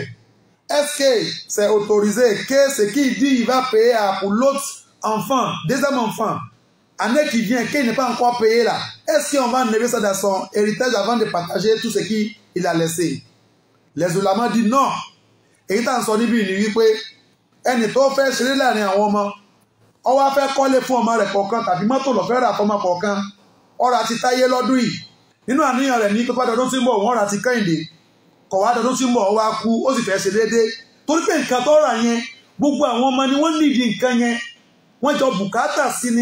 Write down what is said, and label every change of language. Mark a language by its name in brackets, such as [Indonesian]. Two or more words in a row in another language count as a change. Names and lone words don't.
[French] Est-ce que c'est autorisé que ce qu'il dit, il va payer pour l'autre enfant, deuxième enfant, année qui vient, qu'il n'est pas encore payé là? Est-ce qu'on va enlever ça dans son héritage avant de partager tout ce qu'il a laissé? Les oulémas disent non. [Yoruba] Et il en son ibi ni wípé ẹni tó fẹ́ ṣeré láàrin àwọn ọmọ, ó wá fẹ́ kọ́lé fún ọmọ rẹ̀ kọ̀ọ̀kan tàbí mọ́tò ló fẹ́ rà fún ọmọ kọ̀ọ̀kan, ó rà ti Táyé lọ́dún yìí. nínú àníyàn rẹ̀ ní pípa dọdún tí ń bọ̀ wọ́n rà ti Kẹ́hìndé, kọ̀ wá dọdún tí ń bọ̀ ó wá kú, ó sì fẹ́ ṣe déédéé. torí pé nǹkan tó rà yẹn, gbogbo àwọn ọmọ ni wọ́n nídìí nǹkan yẹn, wọ́n jọ bùkátà sí ni.